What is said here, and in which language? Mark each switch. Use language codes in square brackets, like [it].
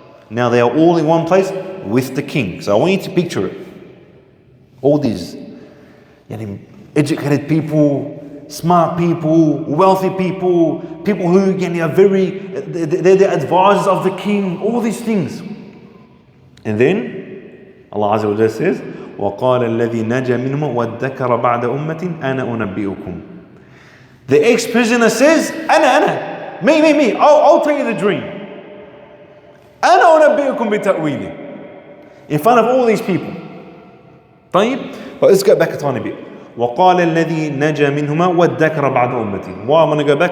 [en] Now they are all in one place with the king. So I want you to picture it. All these educated people, smart people, wealthy people, people who are they're the advisors of the king, all these things. And then Allah Azza wa Jalla says, [ar] وَقَالَ الَّذِي نَجَى مِنْهُمَ وَادَّكَرَ بَعْدَ أُمَّةٍ أَنَا أُنَبِّئُكُمْ. [en] The ex-prisoner says, أنا me, I'll tell you the dream. [ar] أَنَا أُنَبِّئُكُمْ بِتَأْوِيلِهِ. [en] In front of all these people. طيب? But let's go back a tiny bit. [ar] وَقَالَ الَّذِي نَجَى مِنْهُمَا وَادَّكَرَ بَعْدَ أُمَّةٍ. [en] Why I'm going to go back?